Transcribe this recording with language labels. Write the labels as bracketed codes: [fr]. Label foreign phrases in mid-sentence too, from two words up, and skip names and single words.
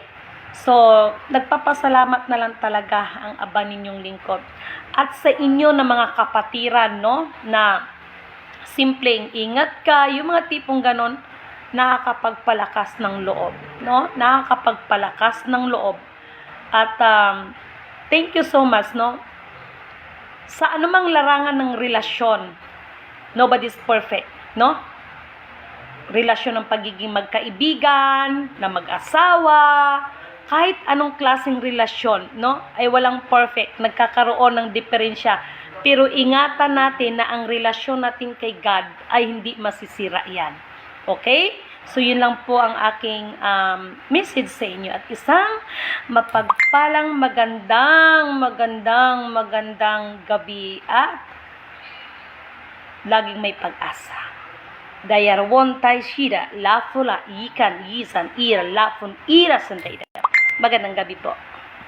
[tl] So, nagpapasalamat na lang talaga ang aba ninyong lingkod. At sa inyo na mga kapatiran, no, na simpleng ingat ka, yung mga tipong ganon, nakakapagpalakas ng loob, no? Nakakapagpalakas ng loob. [en] At thank you so much, no? [tl] Sa anumang larangan ng relasyon, [en] nobody's perfect, [tl] no? Relasyon ng pagiging magkaibigan, na mag-asawa, kahit anong klaseng relasyon, no? Ay walang perfect, nagkakaroon ng diferensya. Pero ingatan natin na ang relasyon natin kay God ay hindi masisira yan. Okay? So, yun lang po ang aking message sa inyo. At isang mapagpalang magandang gabi at laging may pag-asa. Dayarwon tay shira, lafula, ikan, yisan, ira, lafun, ira, sandayda. Magandang gabi po.